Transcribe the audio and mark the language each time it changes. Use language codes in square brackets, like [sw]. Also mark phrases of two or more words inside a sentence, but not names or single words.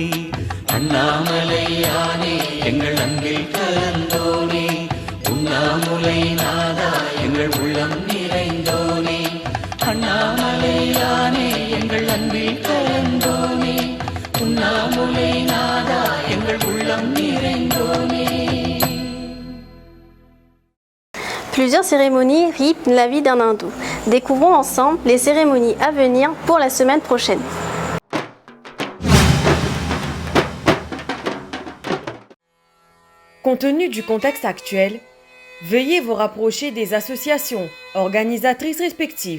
[ta] அண்ணாமலையானே எங்கள் அன்பில் கலந்தோனே, உண்ணாமுலை நாதா எங்கள் உள்ளம் நிறைந்தோனே. அண்ணாமலையானே எங்கள் அன்பில் கலந்தோனே, உண்ணாமுலை நாதா எங்கள் உள்ளம் நிறைந்தோனே. [fr] Plusieurs cérémonies rythment la vie d'un hindou. Découvrons ensemble les cérémonies à venir pour la semaine prochaine. Compte tenu du contexte actuel, veuillez vous rapprocher des associations organisatrices respectives.